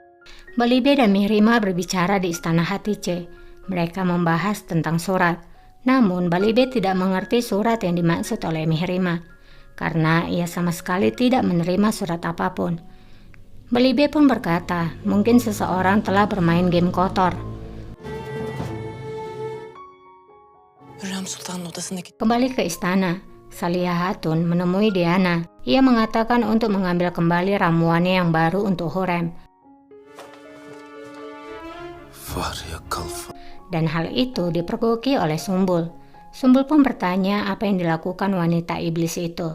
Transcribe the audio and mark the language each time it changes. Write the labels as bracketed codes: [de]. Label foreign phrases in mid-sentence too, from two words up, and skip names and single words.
[id] Balibe dan Mihrima berbicara di istana Hatice. Mereka membahas tentang surat. Namun Balibe tidak mengerti surat yang dimaksud oleh Mihrima, karena ia sama sekali tidak menerima surat apapun. Balibe pun berkata, mungkin seseorang telah bermain game kotor. [tr] Hürrem Sultan'ın odasındaki... [id] Kembali ke istana, Salihah Hatun menemui Diana. Ia mengatakan untuk mengambil kembali ramuannya yang baru untuk Hurrem. Fahriye Kalfa. Dan hal itu dipergoki oleh Sumbul. Sumbul pun bertanya apa yang dilakukan wanita iblis itu.